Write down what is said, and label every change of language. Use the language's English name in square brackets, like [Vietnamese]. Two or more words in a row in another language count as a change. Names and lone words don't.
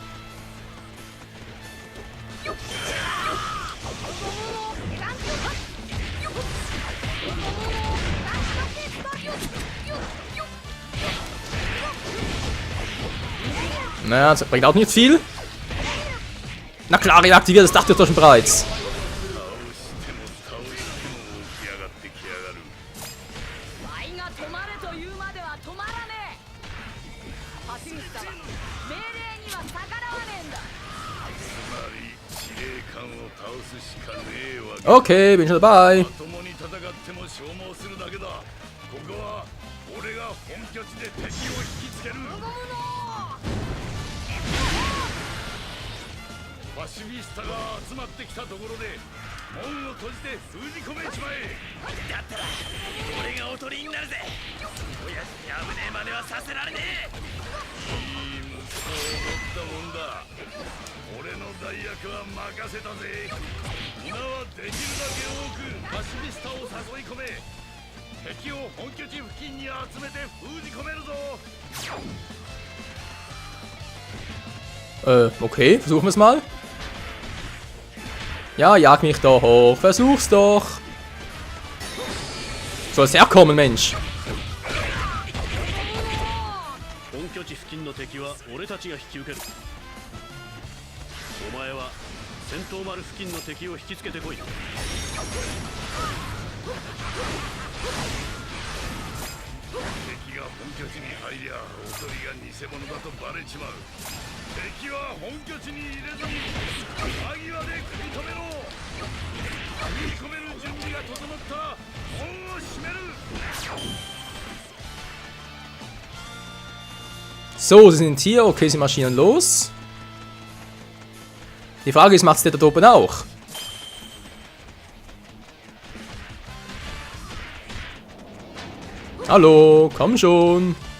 [German] Naja, das bringt auch nicht viel. Na klar, reaktiviert, das dachte ich doch schon bereits. [Japanese] ワイが止まれと言うまでは止まらねえ。パシフィスタは命令には逆らわねえんだ。つまり司令官を倒すしかねえわけ。 [German] Okay, bin schon dabei. [Japanese] 共に戦っても消耗するだけだ。ここは俺が本拠地で敵を引きつける。パシフィスタが集まってきたところで門を閉じて封じ込めちまえ。だったら俺がおとりになるぜ。親父に危ねえ真似はさせられねえ。いい息子を持ったもんだ。俺の代役は任せたぜ。今はできるだけ多くパシフィスタを誘い込め、敵を本拠地付近に集めて封じ込めるぞ。 [German] Okay, versuchen wir es mal. Ja, jag mich da hoch. Versuch's doch. Soll es herkommen, Mensch? [Japanese] 本拠地付近の敵は俺たちが引き受ける。お前は戦闘丸付近の敵を引きつけてこい。敵が本拠地に入りゃおとりが偽物だとバレちまう。敵は本拠地に入れずに間際で食い止めろ。食い込める準備が整ったら門を閉める。 [German] So, sie sind hier. Okay, sie marschieren los. Die Frage ist, macht's der da oben auch? Hallo, komm schon.